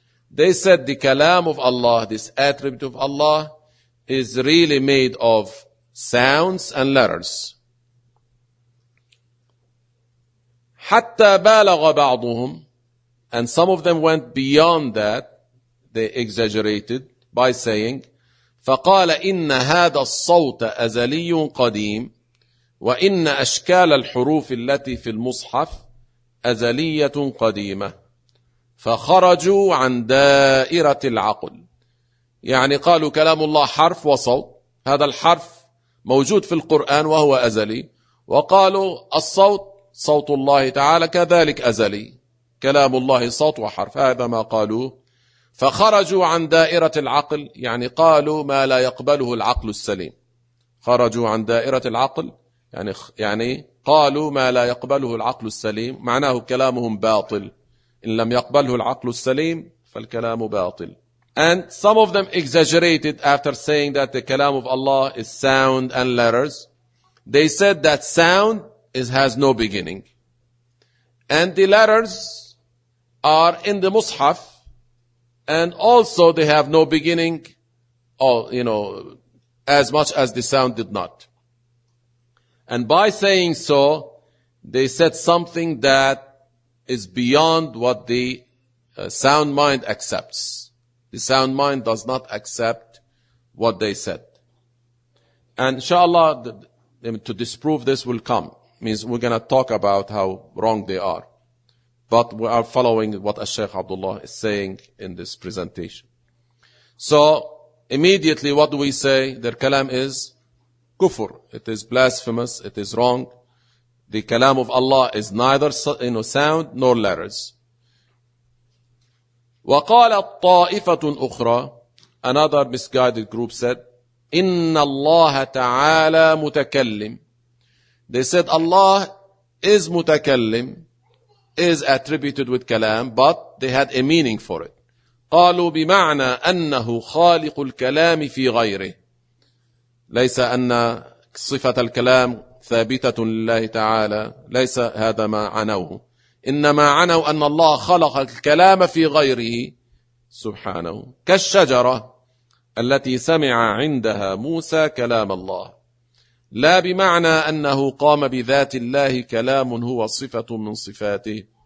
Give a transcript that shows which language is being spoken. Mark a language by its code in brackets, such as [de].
[en] They said the kalam of Allah, this attribute of Allah, is really made of sounds and letters. [ar] حتى بالغ بعضهم, [en] and some of them went beyond that. They exaggerated by saying, [ar] فَقَالَ إِنَّ هَذَا الصَّوْتَ أَزَلِيٌّ قَدِيمٌ وإن أشكال الحروف التي في المصحف أزلية قديمة، فخرجوا عن دائرة العقل. يعني قالوا كلام الله حرف وصوت، هذا الحرف موجود في القرآن وهو أزلي، وقالوا الصوت صوت الله تعالى كذلك أزلي، كلام الله صوت وحرف، هذا ما قالوه. فخرجوا عن دائرة العقل، يعني قالوا ما لا يقبله العقل السليم. خرجوا عن دائرة العقل، يعني قالوا ما لا يقبله العقل السليم، معناه كلامهم باطل، إن لم يقبله العقل السليم فالكلام باطل. [en] And some of them exaggerated after saying that the kalam of Allah is sound and letters. They said that sound has no beginning. And the letters are in the mushaf. And also they have no beginning, as much as the sound did not. And by saying so, they said something that is beyond what the sound mind accepts. The sound mind does not accept what they said. And inshallah, to disprove this will come. Means we're going to talk about how wrong they are. But we are following what Sheikh Abdullah is saying in this presentation. So immediately what do we say? Their kalam is kufr. It is blasphemous. It is wrong. The kalam of Allah is neither sound nor letters. [ar] وقالت طائفة أخرى, [en] another misguided group said, [ar] إن الله تعالى متكلم. [en] They said Allah is متكلم, is attributed with كلام, but they had a meaning for it. [ar] قالوا بمعنى أنه خالق الكلام في غيره. ليس أن صفة الكلام ثابتة لله تعالى, ليس هذا ما عنوه. إنما عنوا أن الله خلق الكلام في غيره سبحانه, كالشجرة التي سمع عندها موسى كلام الله, لا بمعنى أنه قام بذات الله كلام هو صفة من صفاته.